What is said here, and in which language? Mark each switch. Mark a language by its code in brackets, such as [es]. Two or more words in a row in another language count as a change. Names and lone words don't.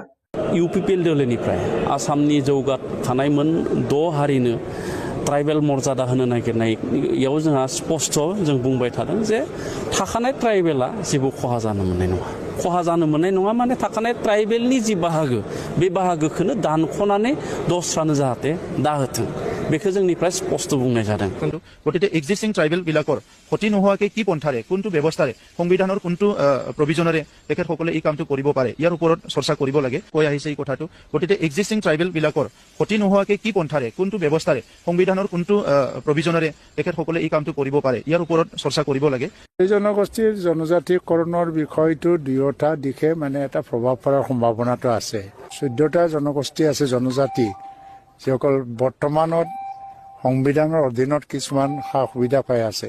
[brx] इउपिपिएल दोलोनिफ्राय आसामनि जौगाखानाय मोन 6 हारिनो ट्राइबेल मर्यादा होनो नागिरनायाव जोंहा स्पष्ट जों बुंबाय थादों जे थाखानाय ट्राइबेला जेबो खहा जानो मोननाय नङा। खहा जानो मोननाय नङा माने थाखानाय ट्राइबेलनि जि बाहागो, बे बाहागोखौनो दानख'नानै दस्रानो जाहाथे दाहोथों, बेखौ जोंनिफ्राय स्पष्ट बुंनाय जादों। [as] गतिके [en] existing tribal [as] বিলাকৰ ক্ষতি নোহোৱাকে কি পন্থাৰে কোনটো ব্যৱস্থাৰে সংবিধানৰ কোনটো প্ৰভিজনেৰে তেখেতসকলে এই কামটো কৰিব পাৰে, ইয়াৰ ওপৰত চৰ্চা কৰিব লাগে কৈ আহিছে এই কথাটো। গতিকে [en] existing tribal [as] বিলাকৰ ক্ষতি নোহোৱাকে কি পন্থাৰে কোনটো ব্যৱস্থাৰে সংবিধানৰ কোনটো প্ৰভিজনেৰে তেখেতসকলে এই কামটো কৰিব পাৰে, ইয়াৰ ওপৰত চৰ্চা কৰিব লাগে। এই জনগোষ্ঠীৰ জনজাতিকৰণৰ বিষয়টো দুয়োটা দিশে মানে এটা প্ৰভাৱ পৰাৰ সম্ভাৱনাটো আছে। 14টা জনগোষ্ঠী আছে জনজাতি, যিসকল বৰ্তমানত সংবিধানৰ অধীনত কিছুমান সা সুবিধা পাই আছে।